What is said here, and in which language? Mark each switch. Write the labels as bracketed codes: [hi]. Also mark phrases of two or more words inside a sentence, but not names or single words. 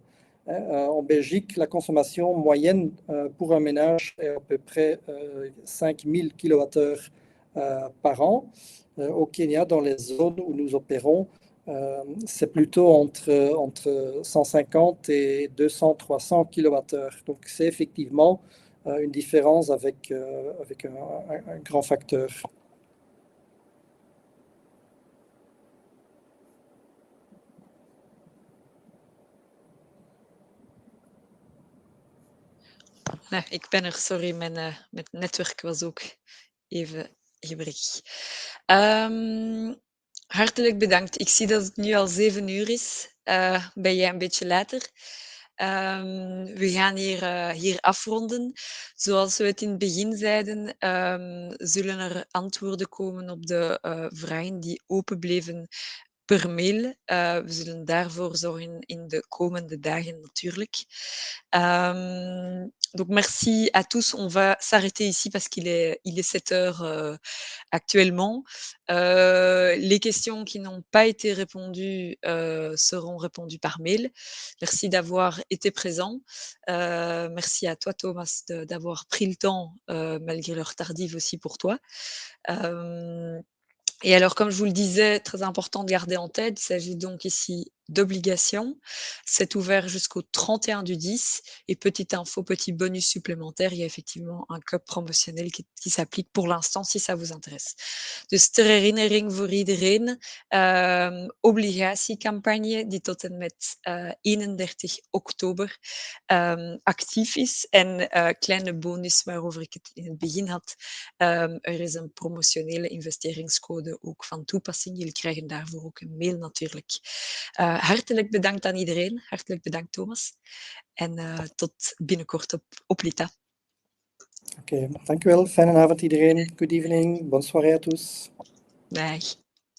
[fr] En Belgique, la consommation moyenne pour un ménage est à peu près 5000 kWh par an. Au Kenya, dans les zones où nous opérons, c'est plutôt entre 150 et 200-300 kWh. Donc c'est effectivement une différence avec un grand facteur. [nl] Nee, ik ben er, sorry, mijn netwerk was ook even gebrekkig. Hartelijk bedankt. Ik zie dat het nu al 7 uur is. Ben jij een beetje later? We gaan hier afronden. Zoals we het in het begin zeiden, zullen er antwoorden komen op de vragen die open bleven per mail. We zullen daarvoor zorgen in de komende dagen natuurlijk. [fr] Donc merci à tous. On va s'arrêter ici parce qu'il est 7 heures actuellement. Les questions qui n'ont pas été répondues seront répondues par mail. Merci d'avoir été présent. Merci à toi, Thomas, d'avoir pris le temps, malgré l'heure tardive aussi pour toi. Et alors, comme je vous le disais, très important de garder en tête, il s'agit donc ici d'obligations. C'est ouvert jusqu'au 31/10. Et petite info, petit bonus supplémentaire, il y a effectivement un code promotionnel qui s'applique pour l'instant si ça vous intéresse. [nl] Dus ter herinnering voor iedereen, obligatiecampagne die tot en met 31 oktober actief is. En kleine bonus waarover ik het in het begin had, er is een promotionele investeringscode ook van toepassing. Jullie krijgen daarvoor ook een mail natuurlijk. Hartelijk bedankt aan iedereen. Hartelijk bedankt, Thomas. En tot binnenkort op Lita. Oké, dank u wel. Fijne avond iedereen. [en] Good evening. [fr] Bonne soirée à tous. [nl] Dag.